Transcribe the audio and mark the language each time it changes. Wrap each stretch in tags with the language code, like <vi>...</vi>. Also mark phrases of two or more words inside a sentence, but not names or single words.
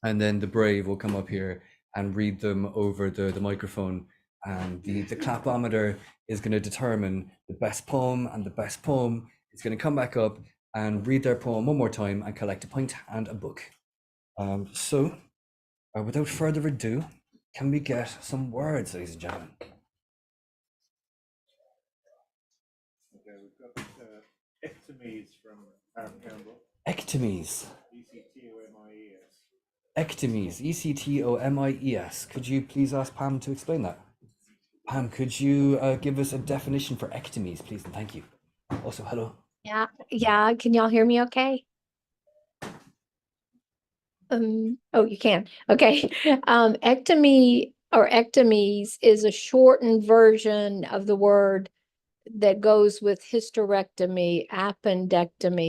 <en>and then the brave will come up here and read them over the microphone, and the clapometer is going to determine the best poem, and the best poem is going to come back up and read their poem one more time and collect a point and a book. So without further ado, can we get some words, ladies and gentlemen? Okay, we've got ectomies from Aaron Campbell. Ectomies. E-C-T-O-M-I-E-S. Ectomies. E-C-T-O-M-I-E-S. Could you please ask Pam to explain that? Pam, could you give us a definition for ectomies, please, and thank you. Also, hello. Yeah. Can y'all hear me okay? Oh, you can. Okay. Ectomy or ectomies is a shortened version of the word that goes with hysterectomy, appendectomy.</en>